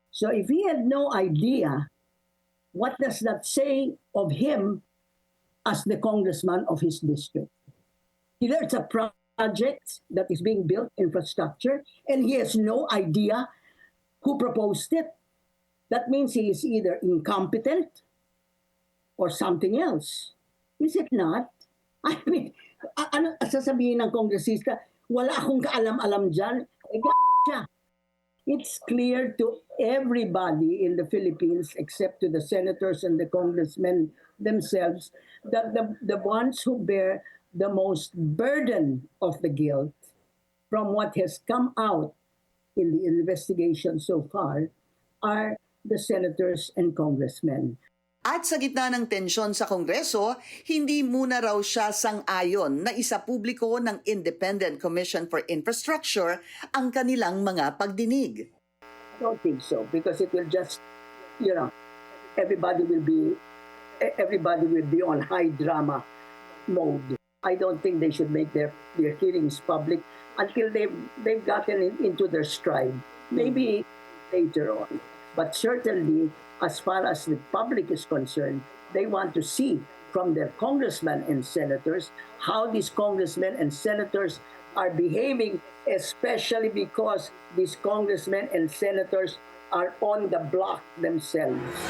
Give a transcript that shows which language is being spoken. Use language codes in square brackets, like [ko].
[en] So if he had no idea, what does that say of him as the congressman of his district? There's a project that is being built, infrastructure, and he has no idea who proposed it. That means he is either incompetent or something else. Is it not? I mean, [tl] ano sasabihin ng kongresista, wala akong kaalam-alam dyan, siya. [en] It's clear to everybody in the Philippines, except to the senators and the congressmen themselves, that the ones who bear the most burden of the guilt from what has come out in the investigation so far are the senators and congressmen. [tl] At sa gitna ng tensyon sa Kongreso, hindi muna raw siya sang-ayon na isapubliko ng Independent Commission for Infrastructure ang kanilang mga pagdinig. [en] I don't think so, because it will just, everybody will be on high drama mode. I don't think they should make their hearings public until they've gotten into their stride. Maybe later on. But certainly, as far as the public is concerned, they want to see from their congressmen and senators how these congressmen and senators are behaving, especially because these congressmen and senators are on the block themselves.